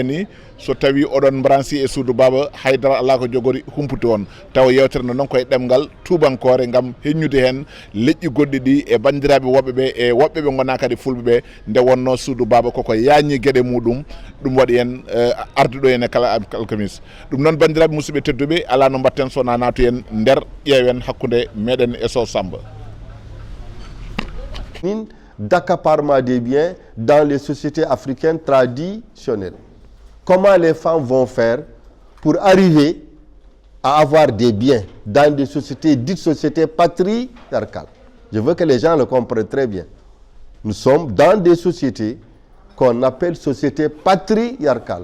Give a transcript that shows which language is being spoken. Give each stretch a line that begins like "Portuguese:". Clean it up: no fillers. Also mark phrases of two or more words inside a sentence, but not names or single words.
Fula: ni so tawi oɗon branci e Suudu Baba haydara ala ko jogori humpude on tawa yewtere nde noon koye ɗemgal tubankore gam heññude hen leƴƴi goɗɗi ɗi e bandiraɓe woɓɓeɓe e woɓɓeɓe gona kadi fulɓeɓe nde wonno Suudu Baba koko yañi gueɗe muɗum ɗum waɗi hen arde ɗo henne kala alkamis ɗum noon bandiraɓe musidɓe tedduɓe ala no mbatten sowona naatu hen nder ƴeewen hakkude meɗen e Sow Samba.
French: D'accaparement des biens dans les sociétés africaines traditionnelles. Comment les femmes vont faire pour arriver à avoir des biens dans des sociétés dites sociétés patriarcales? Je veux que les gens le comprennent très bien. Nous sommes dans des sociétés qu'on appelle sociétés patriarcales.